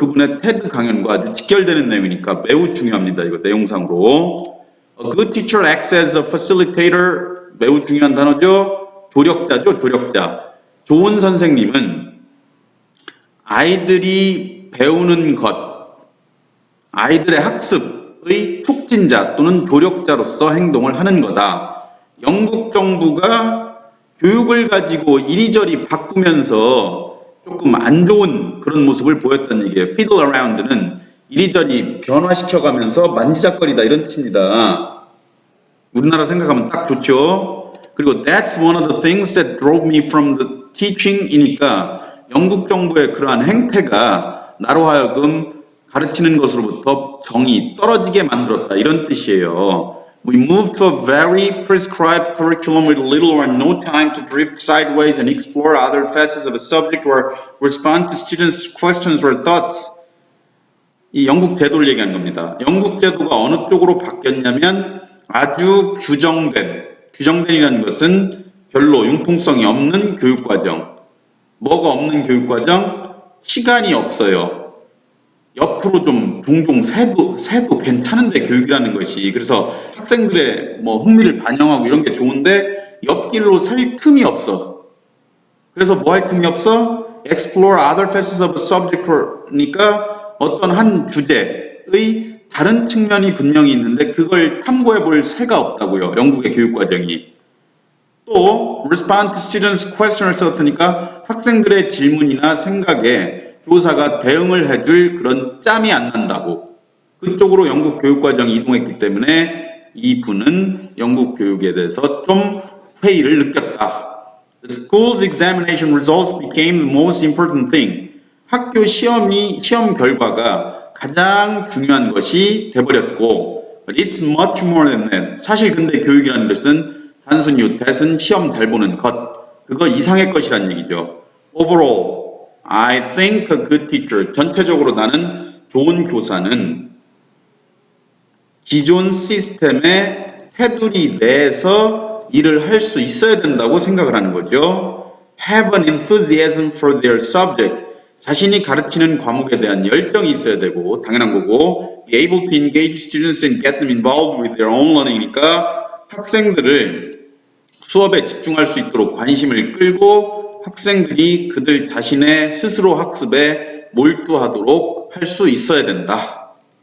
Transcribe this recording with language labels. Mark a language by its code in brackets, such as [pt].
[ko] 그분의 테드 강연과 아주 직결되는 내용이니까 매우 중요합니다. 이거 내용상으로. [en] A good teacher acts as a facilitator. [ko] 매우 중요한 단어죠. 조력자죠. 조력자. 좋은 선생님은 아이들이 배우는 것, 아이들의 학습의 촉진자 또는 조력자로서 행동을 하는 거다. 영국 정부가 교육을 가지고 이리저리 바꾸면서 조금 안 좋은 그런 모습을 보였다는 얘기예요. fiddle around는 이리저리 변화시켜가면서 만지작거리다 이런 뜻입니다. 우리나라 생각하면 딱 좋죠. 그리고 [en] that's one of the things that drove me from the teaching [ko] 이니까 영국 정부의 그러한 행태가 나로 하여금 가르치는 것으로부터 정이 떨어지게 만들었다 이런 뜻이에요. [en] We moved to a very prescribed curriculum with little or no time to drift sideways and explore other facets of a subject or respond to students' questions or thoughts. [ko] 이 영국 제도를 얘기한 겁니다. 영국 제도가 어느 쪽으로 바뀌었냐면 아주 규정된이라는 것은 별로 융통성이 없는 교육과정. 뭐가 없는 교육과정? 시간이 없어요. 옆으로 좀 종종 새도 괜찮은데 교육이라는 것이 그래서 학생들의 흥미를 반영하고 이런 게 좋은데 옆길로 살 틈이 없어. 그래서 뭐 할 틈이 없어? [en] Explore other facets of a subject [ko] 니까 어떤 한 주제의 다른 측면이 분명히 있는데 그걸 탐구해 볼 새가 없다고요. 영국의 교육과정이. 또 [en] respond to students' questions [ko] 그러니까 학생들의 질문이나 생각에 교사가 대응을 해줄 그런 짬이 안 난다고. 그쪽으로 영국 교육과정이 이동했기 때문에 이분은 영국 교육에 대해서 좀 회의를 느꼈다. [en] The school's examination results became the most important thing. [ko] 학교 시험 결과가 가장 중요한 것이 돼버렸고 [en] But it's much more than that. [ko] 사실 근데 교육이라는 것은 단순히 대신 시험 잘 보는 것 그거 이상의 것이란 얘기죠. [en] Overall I think a good teacher. [ko] 전체적으로 나는 좋은 교사는 기존 시스템의 테두리 내에서 일을 할 수 있어야 된다고 생각을 하는 거죠. [en] Have an enthusiasm for their subject. [ko] 자신이 가르치는 과목에 대한 열정이 있어야 되고 당연한 거고 [en] be able to engage students and get them involved with their own learning [ko] 이니까 학생들을 수업에 집중할 수 있도록 관심을 끌고 학생들이 그들 자신의 스스로 학습에 몰두하도록 할 수 있어야 된다.